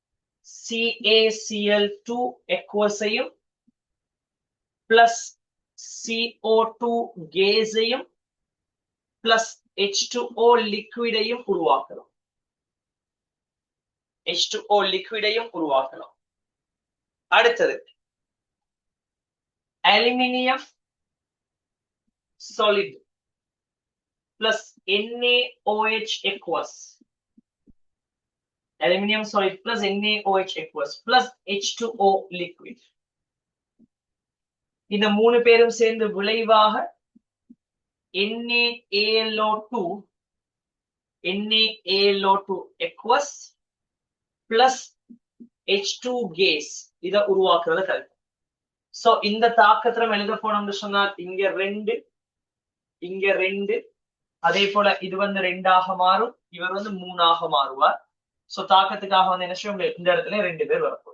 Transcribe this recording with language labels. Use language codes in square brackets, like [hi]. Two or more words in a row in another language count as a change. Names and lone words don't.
[ta] CaCl2 எக்வஸையும் பிளஸ் CO2 கேஸையும் பிளஸ் H2O லிக்விடையும் உருவாக்கலாம். H2O லிக்விடையும் உருவாக்கலாம். அடுத்தது [en] aluminium solid plus NaOH aqueous. Aluminium solid plus NaOH aqueous plus H2O liquid. [ta] இந்த மூணு பேரும் சேர்ந்து விளைவாக [en] NaAlO2 aqueous plus H2 gas [ta] இத உருவாக்குறது கருத்து. சோ இந்த தாக்கத்துல நம்ம எழுத போனோம்னு சொன்னால் இங்க ரெண்டு அதே போல இது வந்து 2ஆக மாறும், இவர் வந்து 3ஆக மாறுவார். சோ தாக்கத்துக்காக வந்து என்ன செய்ய இந்த இடத்துல 2 பேர் வரப்போம்.